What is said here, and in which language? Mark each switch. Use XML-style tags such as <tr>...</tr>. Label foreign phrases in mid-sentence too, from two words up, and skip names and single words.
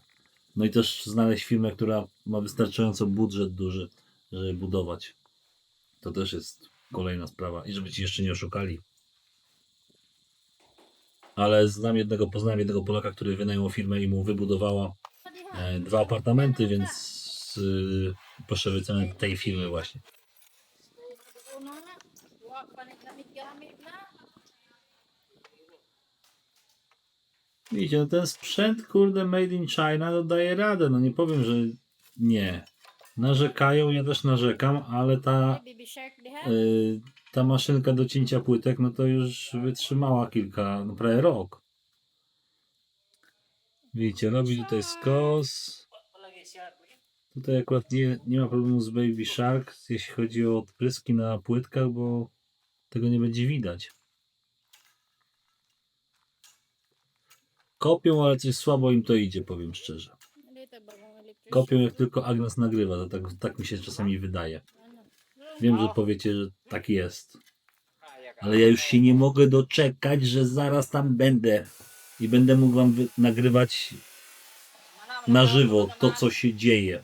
<pl>No i też znaleźć firmę, która ma wystarczająco budżet duży, żeby budować. To też jest kolejna sprawa. I żeby ci jeszcze nie oszukali. Ale poznałem jednego Polaka, który wynajął firmę i mu wybudowała 2 apartamenty, więc proszę wycenę tej firmy właśnie.</pl> <ceb>Una na. Wa pa ni gamit na.</ceb> <pl>Widzicie, no ten sprzęt, kurde,</pl> <en>made in China,</en> <pl>to daje radę. No nie powiem, że nie. Narzekają, ja też narzekam, ale</pl> <ceb>Baby shark diha.</ceb> <pl>ta maszynka do cięcia płytek, no to już wytrzymała no prawie rok. Widzicie, robi tutaj skos. Tutaj akurat nie ma problemu z Baby Shark, jeśli chodzi o odpryski na płytkach, bo tego nie będzie widać. Kopią, ale coś słabo im to idzie, powiem szczerze.</pl> <tl>Dito ba mga electrician?</tl> <pl>Kopią jak tylko Agnes nagrywa, to tak mi się czasami wydaje. Wiem, że powiecie, że tak jest. Ale ja już się nie mogę doczekać, że zaraz tam będę. I będę mógł wam nagrywać na żywo to, co się dzieje.</pl>